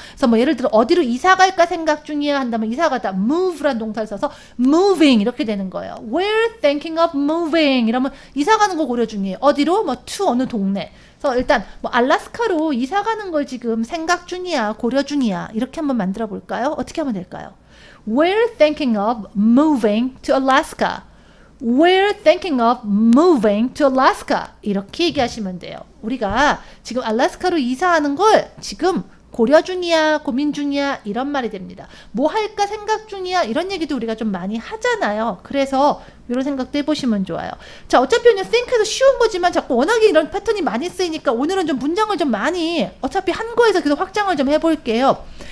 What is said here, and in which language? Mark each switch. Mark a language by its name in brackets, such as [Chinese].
[Korean] 그래서 뭐 예를 들어 어디로 이사 갈까 생각 중이야 한다면 이사 가다 move란 동사를 써서 moving 이렇게 되는 거예요. [English] We're thinking of moving [Korean] 이러면 이사 가는 거 고려 중이에요. 어디로? 뭐 to 어느 동네. 그래서 일단 뭐 알라스카로 이사 가는 걸 지금 생각 중이야, 고려 중이야 이렇게 한번 만들어 볼까요? 어떻게 하면 될까요? [English] We're thinking of moving to Alaska. We're thinking of moving to Alaska. [Korean] 이렇게 얘기하시면 돼요. 우리가 지금 알래스카로 이사하는 걸 지금 고려 중이야, 고민 중이야 이런 말이 됩니다. 뭐 할까 생각 중이야 이런 얘기도 우리가 좀 많이 하잖아요. 그래서 이런 생각도 해보시면 좋아요. 자, 어차피 그냥 think해서 쉬운 거지만 자꾸 워낙에 이런 패턴이 많이 쓰이니까 오늘은 좀 문장을 좀 많이 어차피 한 거에서 계속 확장을 좀 해볼게요.